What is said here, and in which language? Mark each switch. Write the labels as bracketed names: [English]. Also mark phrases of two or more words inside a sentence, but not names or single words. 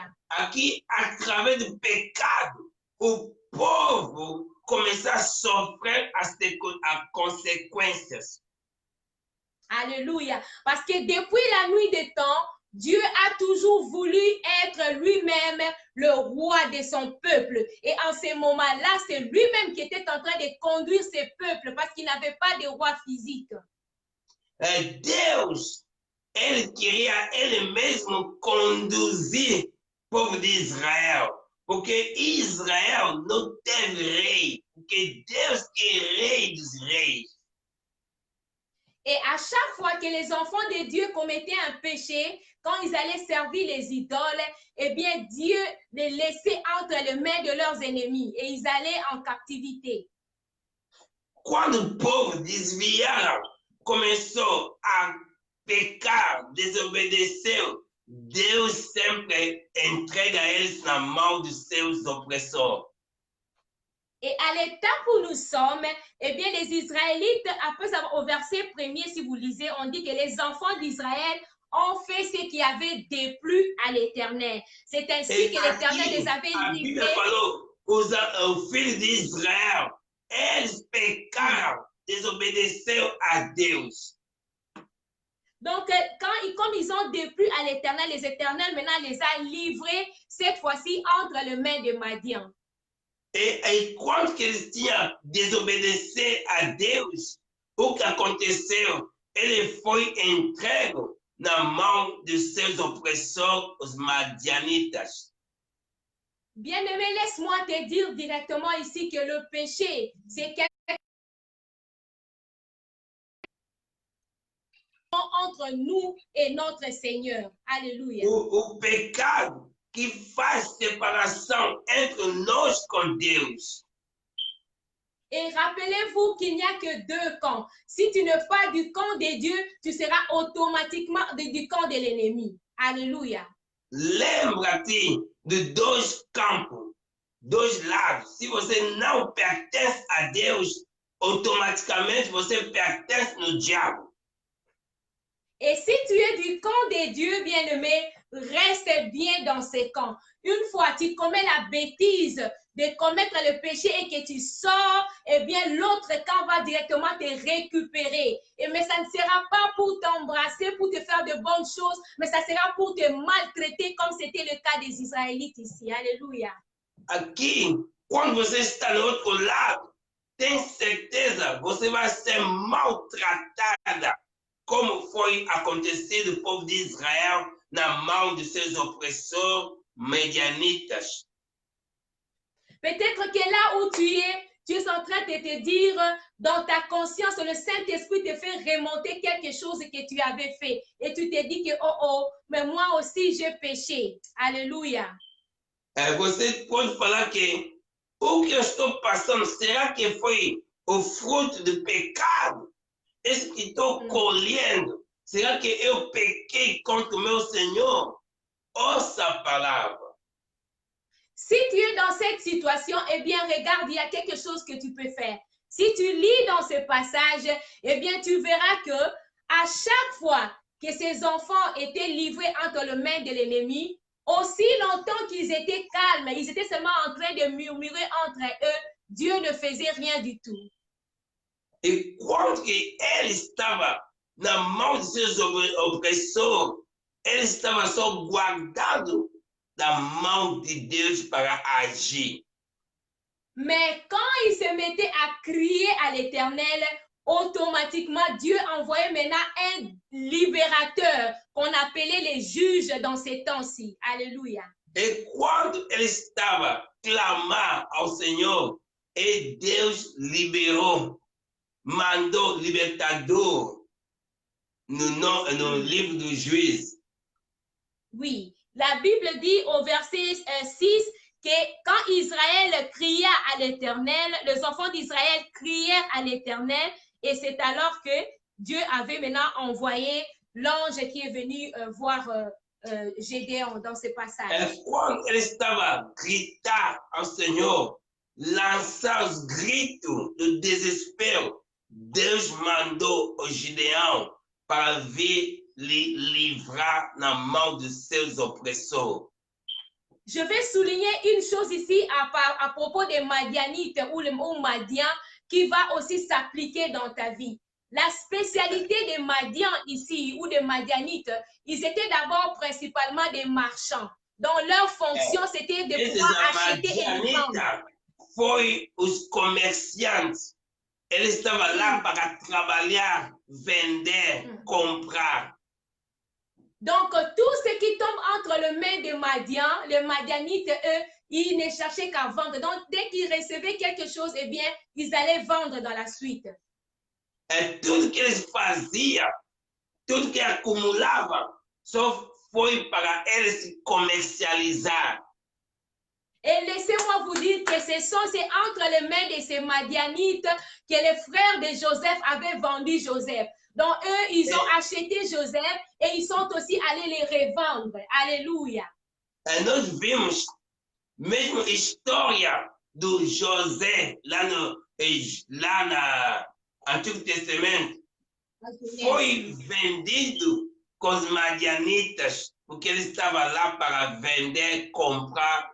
[Portuguese] Aqui, através do pecado, o povo começou a sofrer as consequências. [French] Alléluia. Parce que depuis la nuit des temps, Dieu a toujours voulu être lui-même le roi de son peuple. Et en ce moment-là, c'est lui-même qui était en train de conduire ce peuple parce qu'il n'avait pas de roi physique. [Portuguese] Deus, ele queria ele mesmo conduzir o povo de Israel. Porque Israel não teve rei. Porque Deus é rei dos reis. [French] Et à chaque fois que les enfants de Dieu commettaient un péché, quand ils allaient servir les idoles, eh bien Dieu les laissait entre les mains de leurs ennemis et ils allaient en captivité. [Portuguese] Quando o povo desviaram, começou a pecar, desobedeceu, Deus sempre entrega eles na mão dos seus opressores. [French] Et à l'état où nous sommes, eh bien, les Israélites, après avoir, au verset 1er, si vous lisez, on dit que les enfants d'Israël ont fait ce qui avait déplu à l'Éternel. C'est ainsi que l'Éternel les avait livrés. [Portuguese] Os filhos d'Israël, eles pecaram, desobedeceram a Deus. [French] Donc, comme ils ont déplu à l'Éternel, les Éternels maintenant les a livrés, cette fois-ci, entre les mains de Madian. [Portuguese] E quando que eles tinham desobedecido a Deus, o que aconteceu? Ele foi entregue na mão dos seus opressores, os madianitas. [French] Bien-aimé, laisse-moi te dire directement ici que le péché, c'est entre nous et notre Seigneur. Alléluia. [Portuguese] O pecado que faz separação entre nós com Deus. [French] Et rappelez-vous qu'il n'y a que deux camps. Si tu n'es pas du camp de Dieu, tu seras automatiquement du camp de l'ennemi. Alléluia. [Portuguese] Lembra-te de dois campos, dois lados. Se você não pertence a Deus, automaticamente você pertence no diabo. [French] Et si tu es du camp de Dieu, bien-aimé, reste bien dans ce camp. Une fois tu commets la bêtise de commettre le péché et que tu sors, eh bien l'autre camp va directement te récupérer. Mais ça ne sera pas pour t'embrasser, pour te faire de bonnes choses, mais ça sera pour te maltraiter comme c'était le cas des Israélites ici. Alléluia. [Portuguese] Aqui, quando você está no outro lado, tem certeza você vai ser maltratada, como foi acontecido o povo de Israel na mão de seus opressores médianitas. [French] Peut-être que là où tu es en train de te dire, dans ta conscience, le Saint-Esprit te fait remonter quelque chose que tu avais fait. Et tu te dis que, oh, mais moi aussi j'ai péché. Alléluia. [Portuguese] Você pode falar que o que eu estou passando, será que foi o fruto do pecado? Isso que estou colhendo, será que eu pequei contra o meu Senhor? Ouça a palavra. [French] Si tu es dans cette situation, eh bien, regarde, il y a quelque chose que tu peux faire. Si tu lis dans ce passage, eh bien, tu verras que à chaque fois que ces enfants étaient livrés entre les mains de l'ennemi, aussi longtemps qu'ils étaient calmes, ils étaient seulement en train de murmurer entre eux, Dieu ne faisait rien du tout. [Portuguese] E quando que ele estava na mão de seus opressores, ele estava só guardado da mão de Deus para agir. [French] Mais quand il se mettait à crier à l'Éternel, automatiquement, Dieu envoyait maintenant un libérateur qu'on appelait les juges dans ces temps-ci. Alléluia. [Portuguese] E quando ele estava clamando ao Senhor, e Deus liberou, mandou libertador no livro do Juízes. [French] Oui, la Bible dit au verset 6 que quand Israël cria à l'Éternel, les enfants d'Israël crièrent à l'Éternel et c'est alors que Dieu avait maintenant envoyé l'ange qui est venu voir Gédéon dans ce passage. [Portuguese] Quando ele estava gritando ao Senhor, lançar os gritos do desespero, Deus mandou o Gideão para vir lhe livrar na mão de seus opressores. [French] Je vais souligner une chose ici à propos des Madianites ou Madian qui va aussi s'appliquer dans ta vie. La spécialité des Madians ici ou des Madianites, ils étaient d'abord principalement des marchands. Donc leur fonction, c'était de pouvoir acheter et vendre. [Portuguese] Foi os comerciantes. Eles estavam lá para trabalhar, vender, comprar. [French] Donc, tout ce qui tombe entre les mains de Madian, les Madianites, eux, ils ne cherchaient qu'à vendre. Donc, dès qu'ils recevaient quelque chose, eh bien, ils allaient vendre dans la suite. [Portuguese] E tudo que eles faziam, tudo que acumulavam, só foi para eles se comercializar. [French] Et laissez-moi vous dire que c'est entre les mains de ces Madianites que les frères de Joseph avaient vendu Joseph. Donc, eux, ils ont acheté Joseph et ils sont aussi allés les revendre. Alléluia. [Portuguese] E nós vimos mesmo história do José lá no Antigo Testamento. Foi vendido com os madianitas, porque ele estava lá para vender, comprar.